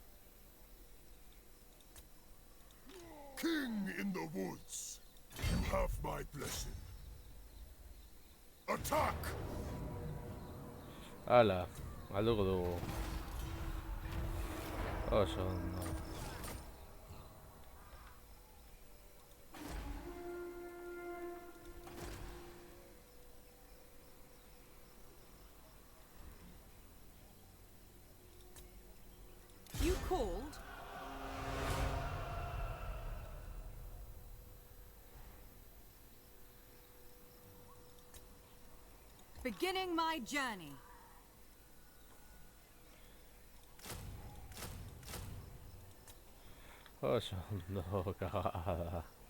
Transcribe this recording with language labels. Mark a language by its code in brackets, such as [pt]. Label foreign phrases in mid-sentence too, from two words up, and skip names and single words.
[en] King in the woods, you have my blessing. Attack! [eu] Hala, galduko dugu. Oso ondo. [en] You called? Beginning my journey. [eu] Oso ondo kagada.